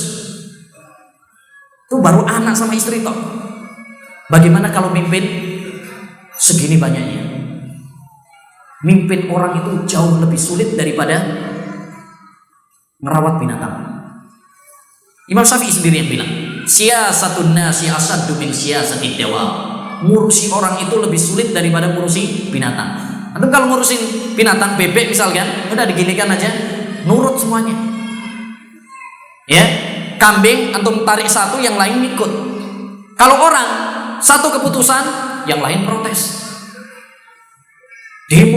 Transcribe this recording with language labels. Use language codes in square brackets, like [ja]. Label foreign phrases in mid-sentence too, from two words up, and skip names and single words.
[id] Itu baru anak sama istri toh. Bagaimana kalau mimpin segini banyaknya? Mimpin orang itu jauh lebih sulit daripada merawat binatang. Imam Syafi'i sendiri yang bilang, [ar] سياسة الناس أشد من سياسة الدواب. [id] Ngurusi orang itu lebih sulit daripada ngurusi binatang. Antum kalau ngurusin binatang, bebek misalkan, udah diginikan aja, nurut semuanya. Kambing antum tarik satu, yang lain ikut. Kalau orang satu keputusan, yang lain protes, demo.